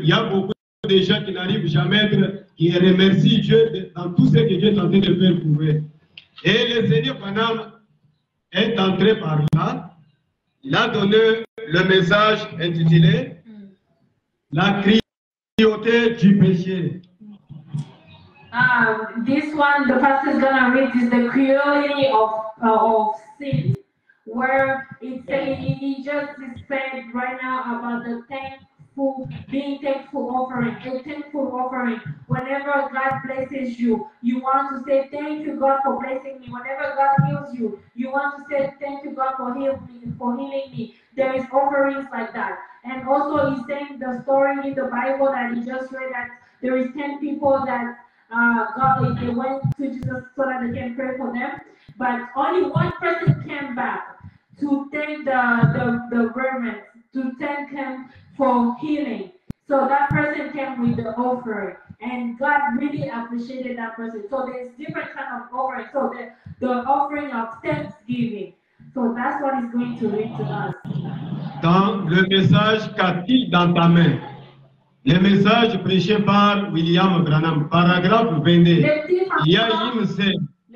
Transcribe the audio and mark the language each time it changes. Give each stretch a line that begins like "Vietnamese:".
French: Il y a beaucoup de gens qui n'arrivent jamais à être, qui remercient Dieu dans tout ce que Dieu est en train de faire pour eux. Et le Seigneur Branham est entré par là. Il a donné le message intitulé La cruauté du péché.
English: This one, the pastor is going to read is the cruelty of sin. Where he just said right now about the being thankful offering, a thankful offering. Whenever God blesses you, you want to say thank you God for blessing me. Whenever God heals you, you want to say thank you God for healing me. There is offerings like that. And also he's saying the story in the Bible that he just read that there is 10 people that they went to Jesus so that they can pray for them, but only one person came back to thank the government, to thank him for healing. So that person came with the offering, and God really appreciated that person. So there's different kind of offering. So the offering of thanksgiving. So that's what he's going to read to us.
French: Dans le message qu'a-t-il dans ta main? Le message prêché par William Branham, paragraphe 22. Il y a une scène.